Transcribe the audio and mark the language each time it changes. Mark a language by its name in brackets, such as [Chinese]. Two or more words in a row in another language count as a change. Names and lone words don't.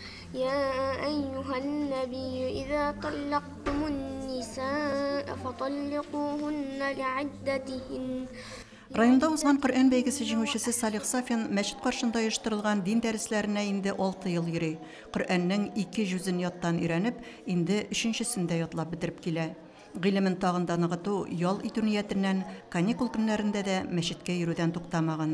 [Arabic] يا أيها النبي إذا طلقتم النساء فطلقوهن لعدتهن. [Tatar] Районда узган Коръән бәйгесе җиңүчесе Салих Сафин мәчет каршында оештырылган дин дәресләренә инде 6 ел йөри. Коръәннең 2 җүзен яттан өйрәнеп, инде 3-сендә ятлап бетереп килә. Гыйлемен тагында ныгыту, ял итү ниятеннән каникул көннәрендә дә мәчеткә йөрүдән туктамаган.